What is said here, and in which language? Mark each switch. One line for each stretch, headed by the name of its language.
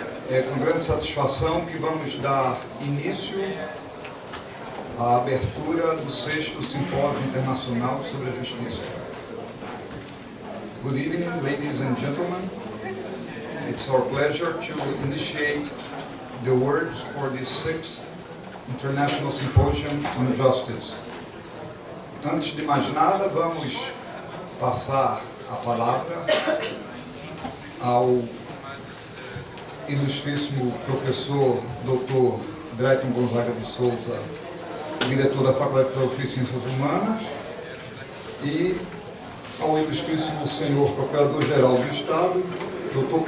Portuguese: É com grande satisfação que vamos dar início à abertura do 6º Simpósio Internacional sobre a Justiça.
English: Good evening, ladies and gentlemen. It's our pleasure to initiate the words for the 6th International Symposium on Justice.
Portuguese: Antes de mais nada, vamos passar a palavra ao ilustríssimo professor Dr. Drayton Gonzaga de Souza, diretor da Faculdade de Filosofia e Ciências Humanas, e ao ilustríssimo senhor Procurador-Geral do Estado, Dr.